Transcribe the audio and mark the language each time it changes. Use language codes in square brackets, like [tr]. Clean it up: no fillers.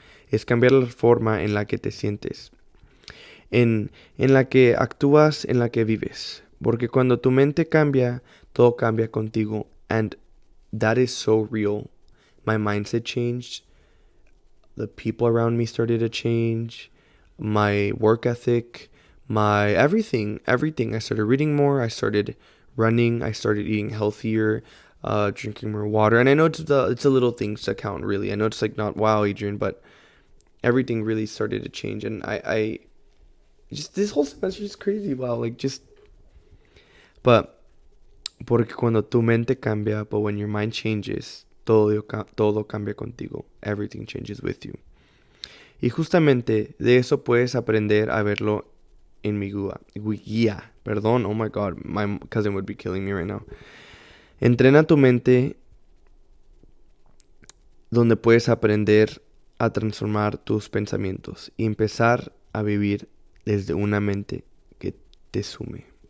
[es] Es cambiar la forma en la que te sientes. En la que actúas, en la que vives. Porque cuando tu mente cambia, todo cambia contigo. [en] And that is so real. My mindset changed. The people around me started to change. My work ethic, my everything. I started reading more. I started running. I started eating healthier, drinking more water. And I know it's the little things that count, really. I know it's like not wow, Adrian, but everything really started to change. And I just this whole semester is crazy. Wow, like just. But [es] porque cuando tu mente cambia, [en] but when your mind changes, [es] todo cambia contigo. [en] Everything changes with you. [es] Y justamente de eso puedes aprender a verlo en mi guía. Perdón, [en] oh my god, my cousin would be killing me right now. [es] Entrena tu mente donde puedes aprender a transformar tus pensamientos y empezar a vivir desde una mente que te sume.